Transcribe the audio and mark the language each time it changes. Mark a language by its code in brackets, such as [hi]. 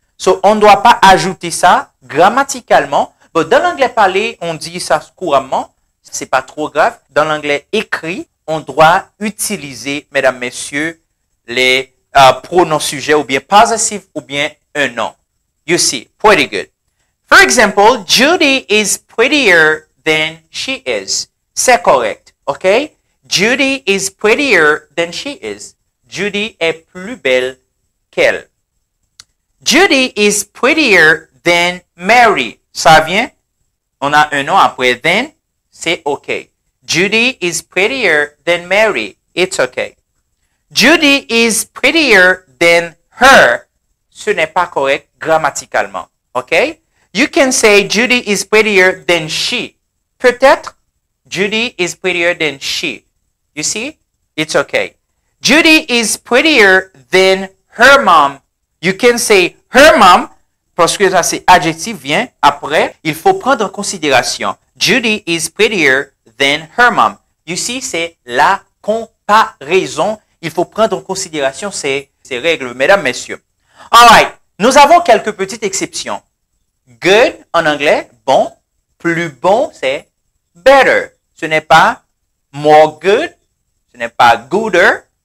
[fr] So, on ne doit pas ajouter ça grammaticalement. But dans l'anglais parlé, on dit ça couramment. C'est pas trop grave. Dans l'anglais écrit, on doit utiliser, mesdames, messieurs, les pronoms sujets ou bien possessifs ou bien un nom. You see, pretty good. [en] For example, Judy is prettier than she is. [fr] C'est correct, [en] ok? Judy is prettier than she is. [fr] Judy est plus belle qu'elle. [en] Judy is prettier than Mary. [fr] Ça vient? On a un nom après than, c'est OK. [en] Judy is prettier than Mary. It's OK. Judy is prettier than her. [fr] Ce n'est pas correct grammaticalement. OK? [en] You can say Judy is prettier than she. [fr] Peut-être [en] Judy is prettier than she. You see? It's OK. Judy is prettier than her mom. You can say her mom, [fr] parce que ça c'est adjectif vient après. Il faut prendre en considération. [en] Judy is prettier than her mom. [fr] You see, c'est la comparaison. Il faut prendre en considération ces règles, mesdames, messieurs. All right. Nous avons quelques petites exceptions. Good en anglais, bon. Plus bon, c'est better. Ce n'est pas more good. Ce n'est pas gooder.